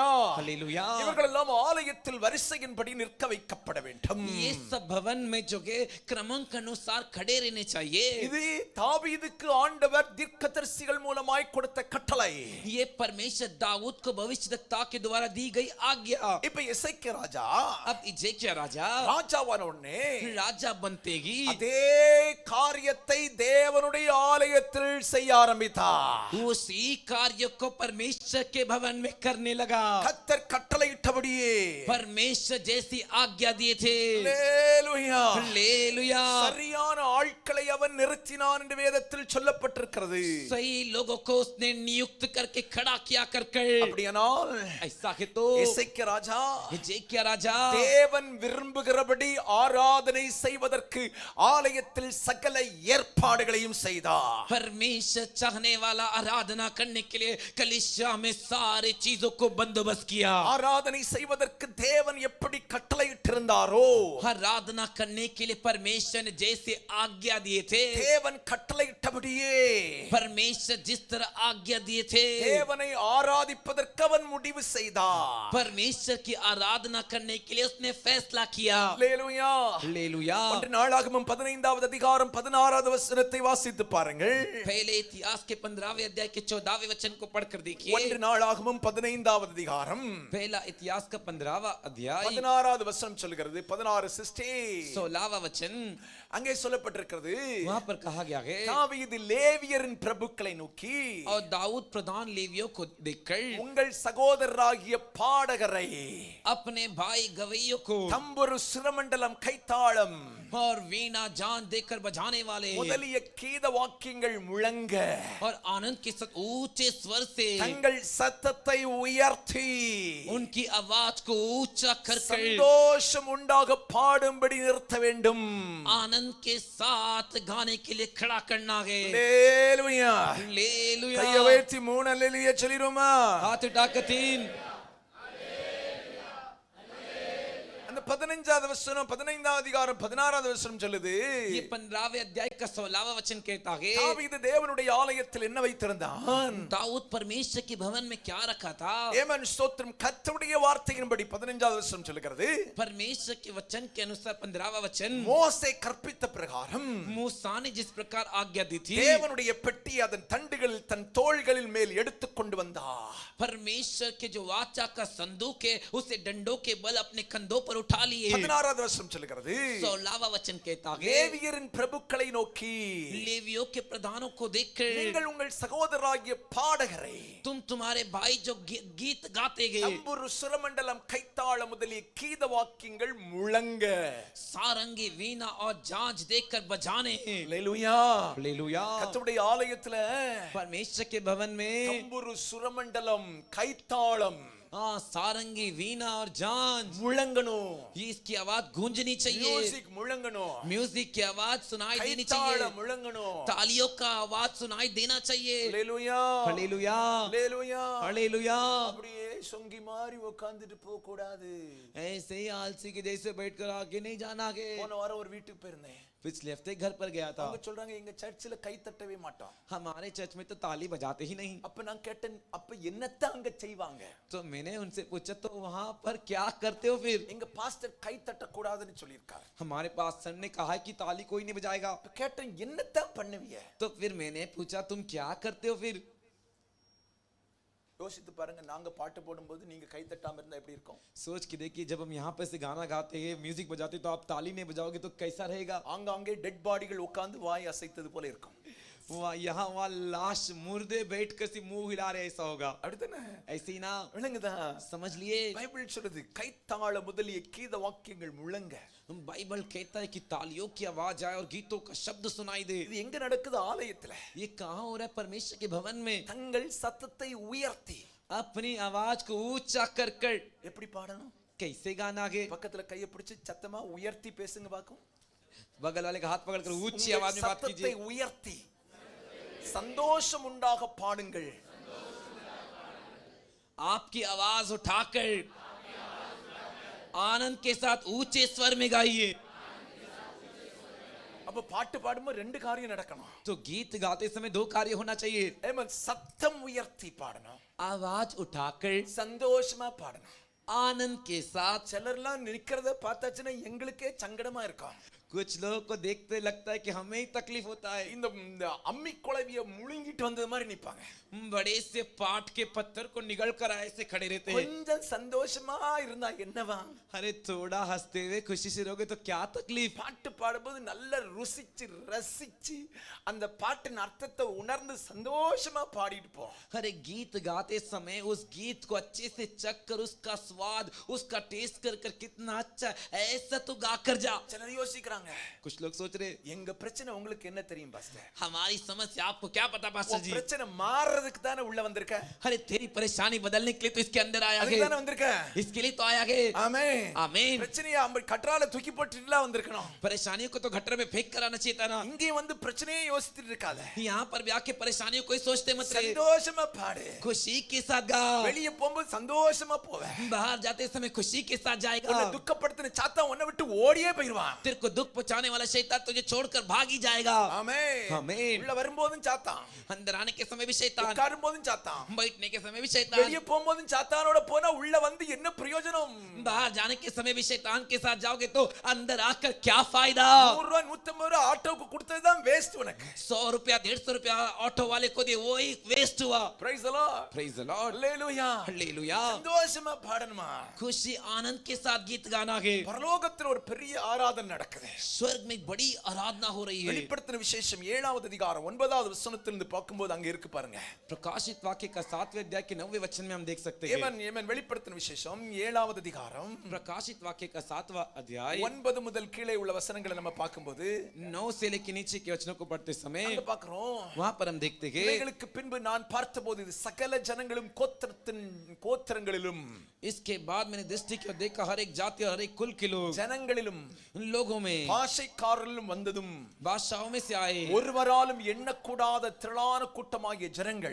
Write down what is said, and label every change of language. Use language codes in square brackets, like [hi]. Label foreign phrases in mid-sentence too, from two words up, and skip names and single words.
[hi] हालेलुया. [ta] இவர்கள் எல்லாம் ஆலயத்தில் வரிசையின்படி நிற்க வைக்கப்பட வேண்டும். [hi] ये सब भवन में जो के क्रमांक अनुसार खड़े रहने चाहिए. [ta] இது தாவீதுக்கு ஆண்டவர் தீர்க்கதரிசிகள் மூலமாய் கொடுத்த கட்டளை. [hi] ये परमेश्वर दाऊद को भविष्यद्वक्ता के द्वारा दी गई आज्ञा. [ta] இப்ப எசேக்கியா ராஜா [hi] अब इजेकिया राजा [ta] ராஜாவான உடனே [hi] राजा बनते ही [ta] அதே காரியத்தை தேவனுடைய ஆலயத்தில் செய்ய ஆரம்பித்தார். [hi] उसी कार्य को परमेश्वर के भवन में करने लगा. [ta] கர்த்தர் கட்டளையிட்டபடியே [hi] परमेश्वर जैसी आज्ञा दिए थे. [ta] அல்லேலூயா, [hi] हालेलुया. [ta] சரியான ஆட்களை அவன் நிறுத்தினான் என்று வேதத்தில் சொல்லப்பட்டிருக்கிறது. [hi] सही लोगों को उसने नियुक्त करके खड़ा किया कर [ta] அப்படியானால் [hi] ऐसा है तो [ta] எசேக்கியா ராஜா [hi] हिजकिय्याह राजा [ta] தேவன் விரும்புகிறபடி ஆராதனை செய்வதற்கு ஆலயத்தில் சகல ஏற்பாடுகளையும் செய்தார். [hi] परमेश्वर चाहने वाला आराधना करने के लिए कलीसिया में सारी चीजों को बंदोबस्त किया. [ta] ஆராதனை செய்வதற்கு தேவன் எப்படி கட்டளையிட்டிருந்தாரோ [hi] आराधना करने के लिए परमेश्वर ने जैसे आज्ञा दिए थे, [ta] தேவன் கட்டளையிட்டபடியே [hi] परमेश्वर जिस तरह आज्ञा दिए थे, [ta] தேவனை ஆராதிப்பதற்கு அவன் முடிவு செய்தார். [hi] परमेश्वर की आराधना करने के लिए उसने फैसला किया. [ta] அல்லேலூயா. [hi] हालेलुया. [ta] ஒன்று நாளாகமம் 15வது அதிகாரம் 16வது வசனத்தை வாசித்து பாருங்கள். [hi] पहले इतिहास के 15वें अध्याय के 14वें वचन को पढ़कर देखिए. [ta] ஒன்று நாளாகமம் 15வது அதிகாரம் [hi] पहला इतिहास का 15वां अध्याय [ta] 16வது வசனம் சொல்கிறது. 16 सिस्टे [hi] 16वां वचन [ta] அங்கே சொல்லப்பட்டிருக்கிறது. [hi] वहां पर कहा गया है, [ta] தாவீது லேவியரின் பிரபுக்களை நோக்கி [hi] और दाऊद प्रधान लेवियों को देखकर [ta] உங்கள் சகோதரராகிய பாடகரை, [hi] अपने भाई गवैयों को [ta] தம்புரு சுரமண்டலம் கைத்தாளம் [hi] और वीणा जान देकर बजाने वाले [ta] முதலிய கீத வாக்கியங்கள் முழங்க [hi] और आनंद के साथ ऊंचे स्वर से [ta] தங்கள் சத்தத்தை உயர்த்தி [hi] उनकी आवाज को ऊंचा कर [ta] சந்தோஷம் உண்டாக பாடும்படி நிறுத்த வேண்டும். [hi] आनंद के साथ गाने के लिए खड़ा करना है. [ta] அல்லேலூயா. [hi] हालेलुया. [ta] கையை உயர்த்தி 3 அல்லேலூயா சொல்லிருமா? [hi] हाथ उठाकर 3. [ta] அந்த 15வது வசனம் 15வது அதிகாரம் 16வது வசனம் சொல்லுது. [hi] ये 15वें अध्याय का 16वां वचन कहता है, [ta] தாவீது தேவனுடைய ஆலயத்தில் என்ன வைத்திருந்தான்? [hi] दाऊद परमेश्वर के भवन में क्या रखा था? [ta] ஏமன் ஸ்தோத்திரம். கர்த்தருடைய வார்த்தையின்படி 15வது வசனம் சொல்லுகிறது. [hi] परमेश्वर के वचन के अनुसार 15वां वचन, [ta] மோசே கற்பித்த பிரகாரம் [hi] मूसा ने जिस प्रकार आज्ञा दी थी, [ta] தேவனுடைய பெட்டி அதன் தண்டுகளில் தன் தோள்களில் மேல் எடுத்துக் கொண்டு வந்தார். [hi] परमेश्वर के जो वाचा का संदूक है उसे डंडों के बल अपने कंधों पर उठा लिए. [ta] 16வது வசனம் சொல்லுகிறது. [hi] 16वां वचन कहता है, [ta] லேவியரின் பிரபுக்களை நோக்கி [hi] लेवियों के प्रधानों को देखकर [ta] நீங்கள் உங்கள் சகோதரராகிய பாடகரை, [hi] तुम तुम्हारे भाई जो गीत गाते गए, [ta] தம்புரு சுரமண்டலம் கைத்தாள முதலிய கீத வாக்கியங்கள் முழங்க, [hi] सारंगी वीणा और झांझ देकर बजाने हैं. [ta] அல்லேலூயா. [hi] हालेलुया. [ta] கர்த்தருடைய ஆலயத்துல [hi] परमेश्वर के भवन में [ta] தம்புரு சுரமண்டலம் கைத்தாளம் [hi] सारंगी वीणा और झांझ [ta] முழங்கணும். [hi] इसकी आवाज गूंजनी चाहिए. [ta] மியூசிக் முழங்கணும். [hi] म्यूजिक की आवाज सुनाई देनी [ta] கைத்தாளம் [hi] चाहिए. [ta] முழங்கணும். [hi] तालियों का आवाज सुनाई देना चाहिए. [ta] அல்லேலூயா. [hi] हालेलुया. [ta] அல்லேலூயா. [hi] हालेलुया. [ta] அப்படியே சொங்கி மாதிரி உட்கார்ந்துட்டு போக கூடாது. [hi] ऐसे ही आलसी के जैसे बैठकर आगे नहीं जाना आगे। [ta] போன வாரம் ஒரு வீட்டுக்கு போயிருந்தேன். [hi] पिछले हफ्ते घर पर गया था। [ta] அவங்க சொல்றாங்க எங்க சர்ச்சில் கை தட்டவே மாட்டோம். [hi] हमारे चर्च में तो ताली बजाते ही नहीं। [ta] அப்ப நான் கேட்டேன் அப்ப என்னத்தான் அங்க செய்வாங்க? [hi] तो मैंने उनसे पूछा तो वहां पर क्या करते हो फिर? [ta] எங்க பாஸ்டர் கை தட்ட கூடாதுன்னு சொல்லிருக்கார். [hi] हमारे पास्टर ने कहा है कि ताली कोई नहीं बजाएगा। [ta] அப்ப கேட்டேன் என்னத்தான் பண்ணுவீங்க? [hi] तो फिर मैंने पूछा तुम क्या करते हो फिर? [ta] யோசித்து பாருங்க, நாங்க பாட்டு போடும்போது நீங்க கை தட்டாம இருந்தா எப்படி இருக்கும்? [hi] सोच के देखिए जब हम यहाँ पर से गाना गाते हैं म्यूजिक बजाते तो आप ताली नहीं बजाओगे तो कैसा रहेगा? [ta] ஆங்காங்கே [en] dead bodies [ta] உட்கார்ந்து வாய் அசைத்தது போல இருக்கும். [hi] यहाँ वहाँ लाश मुर्दे बैठ कर सी मुंह हिला रहे ऐसा होगा। [ta] அப்படிதானே? [hi] ऐसे ही ना [ta] விளங்குதா? [hi] समझ लिए? [ta] பைபிள் சொல்லுது கைத்தாள முதலிய கீத வாக்கியங்கள் முழங்க. [hi] बाइबल कहता है कि तालियों की आवाज आए और गीतों का शब्द सुनाई दे। [ta] இது எங்க நடக்குது? ஆலயத்துல. [hi] ये कहाँ हो रहा है? परमेश्वर के भवन में। [ta] தங்கள் சத்தத்தை உயர்த்தி [hi] अपनी आवाज को ऊंचा कर कर [ta] எப்படி பாடணும்? [hi] कैसे गाना आगे? [ta] பக்கத்துல கையை பிடிச்சு சத்தமா உயர்த்தி பேசுங்க பாக்கும். [hi] बगल वाले का हाथ पकड़कर ऊंची आवाज में बात [ta] சத்தத்தை [hi] कीजिए। [ta] உயர்த்தி சந்தோஷம் உண்டாக பாடுங்கள். [hi] आपकी आवाज उठाकर आनंद के साथ ऊंचे स्वर में गाइए। [ta] அப்ப பாட்டு பாடும்போது ரெண்டு காரியம் நடக்கணும். [hi] तो गीत गाते समय दो कार्य होना चाहिए। [ta] ஏமன் சத்தம் உயர்த்தி பாடணும், [hi] आवाज उठाकर [ta] சந்தோஷமா பாடணும். [hi] आनंद के साथ। [ta] சிலர்லாம் நிக்கிறத பார்த்தாச்சுன்னா எங்களுக்கே சங்கடமா இருக்கும். [hi] कुछ लोगों को देखते लगता है कि हमें ही तकलीफ होता है। [ta] இந்த அம்மி குழவிய முழுங்கிட்டு வந்தது மாதிரி நிப்பாங்க. [hi] बड़े से पाट के पत्थर को निगल कर ऐसे खड़े रहते हैं। [ta] கொஞ்சம் சந்தோஷமா இருந்தா என்னவா? [hi] अरे थोड़ा हंसते हुए खुशी से रहोगे तो क्या तकलीफ? [ta] பாட்டு பாடும்போது நல்ல ருசிச்சு ரசிச்சு அந்த பாட்டின் அர்த்தத்தை உணர்ந்து சந்தோஷமா பாடிட்டு போ. [hi] अरे गीत गाते समय उस गीत को अच्छे से चख कर उसका स्वाद उसका टेस्ट कर कर कितना अच्छा ऐसा तो गा कर जा। [ta] சிலர் யோசிக்கிறாங்க, [hi] कुछ लोग सोच रहे [ta] எங்க பிரச்சனை உங்களுக்கு என்ன தெரியும் பாஸ்டர்? [hi] हमारी समस्या आपको क्या पता पास्टर जी? [ta] பிரச்சனை மாறதுக்கு தானே உள்ள வந்திருக்க. [hi] अरे तेरी परेशानी बदलने के लिए तो इसके अंदर आया [ta] அதுக்கு [hi] है। [ta] தானே வந்திருக்க. [hi] इसके लिए तो आया है। [ta] ஆமென். [hi] आमीन। [ta] பிரச்சனையை கற்றால தூக்கி போட்டுல வந்திருக்கணும். [hi] परेशानियों को तो गटर में फेंक कर आना चाहिए था ना। [ta] இங்கே வந்து பிரச்சனையை யோசிச்சிட்டு இருக்காத. [hi] यहाँ पर भी आके परेशानियों को ही सोचते मत रहे। [ta] சந்தோஷமா பாடு. [hi] खुशी के साथ गा। [ta] வெளிய போகும்போது சந்தோஷமா போவே. [hi] बाहर जाते समय खुशी के साथ जाएगा। [ta] உன்னை துக்கப்படுத்தின சாத்தான் உன்னை விட்டு ஓடியே போயிடுவான். [hi] तेरे को दुख पहुंचाने वाला शैतान तुझे छोड़कर भाग ही जाएगा। [ta] ஆமென். [hi] आमीन। [ta] உள்ள வரும்போதும் சாத்தான், [hi] अंदर आने के समय भी शैतान, [ta] உட்காரும் போதும் சாத்தான், [hi] बैठने के समय भी शैतान, [ta] வெளிய போகும்போதும் சாத்தானோட போனா உள்ள வந்து என்ன பிரயோஜனம்? [hi] बाहर जाने के समय भी शैतान के साथ जाओगे तो अंदर आकर क्या फायदा? [ta] 100 ரூபாய் 150 ரூபாய் ஆட்டோக்கு கொடுத்ததுதான் வேஸ்ட் உனக்கு. [hi] 100 रुपया 150 रुपया ऑटो वाले को दिए वही वेस्ट हुआ। [en] Praise the Lord. Praise the Lord. [ta] ஹalleluya. [hi] हालेलुया। [ta] சந்தோஷமா பாடணுமா? [hi] खुशी आनंद के साथ गीत गाना है। [ta] பரலோகத்துல ஒரு பெரிய ஆராதனை நடக்குது. [hi] स्वर्ग में बड़ी आराधना हो रही है। [ta] வெளிப்படுத்தின விசேஷம் 7வது அதிகாரம் 9வது வசனத்திலிருந்து பார்க்கும்போது அங்க இருக்கு பாருங்க. [hi] प्रकाशित वाक्य का 7वें अध्याय के 9वें वचन में हम देख सकते हैं। [ta] ஏமன் வெளிப்படுத்தின விசேஷம் 7வது அதிகாரம் [hi] प्रकाशित वाक्य का 7वां अध्याय [ta] 9 முதல் கீழே உள்ள வசனங்களை நம்ம பார்க்கும்போது [hi] 9 से लेकर नीचे के वचनों को पढ़ते समय [ta] அங்க பார்க்கிறோம். [hi] वहां पर हम देखते हैं [ta] இவைகளுக்கு பின்பு நான் பார்த்தபோது இது சகல ஜனங்களும் கோத்திரங்களிலும் [hi] इसके बाद मैंने दृष्टि की और देखा हर एक जाति और हर एक कुल के लोग [ta] ஜனங்களிலும் [hi] उन लोगों में [ta] பாஷைக்காரரிலும் வந்ததும் [hi] बादशाहों में से आए। [ta] ஒருவராலும் எண்ணக்கூடாத திரளான கூட்டமாகிய ஜனங்கள்